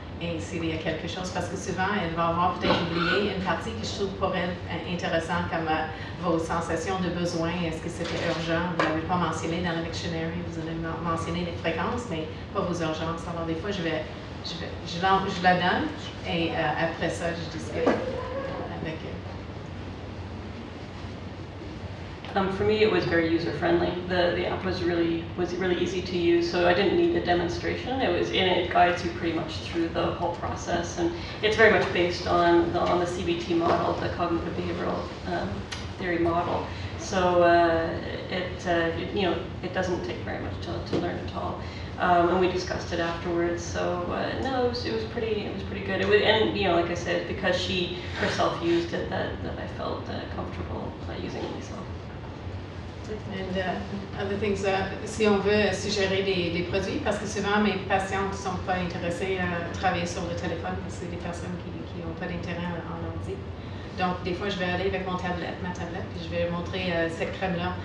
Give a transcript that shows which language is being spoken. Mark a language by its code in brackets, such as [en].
[fr] et s'il y a quelque chose, parce que souvent, elle va avoir peut-être oublié une partie que je trouve pour elle intéressante, comme vos sensations de besoin. Est-ce que c'était urgent? Vous ne l'avez pas mentionné dans le dictionary, vous avez mentionné les fréquences, mais pas vos urgences. Alors, des fois, je la donne, et après ça, je discute avec eux. [en] For me, it was very user-friendly. The app was really easy to use, so I didn't need a demonstration. It guides you pretty much through the whole process, and it's very much based on the CBT model, the cognitive behavioral theory model. So it doesn't take very much to learn at all. And we discussed it afterwards. So no, it was pretty good. And like I said, because she herself used it, that I felt comfortable using it myself. And other things, [fr] si on veut suggérer des produits, parce que souvent mes patients ne sont pas intéressés à travailler sur le téléphone, parce que c'est des personnes qui n'ont pas d'intérêt en ordi. Donc, des fois, je vais aller avec ma tablette, puis je vais montrer cette crème-là.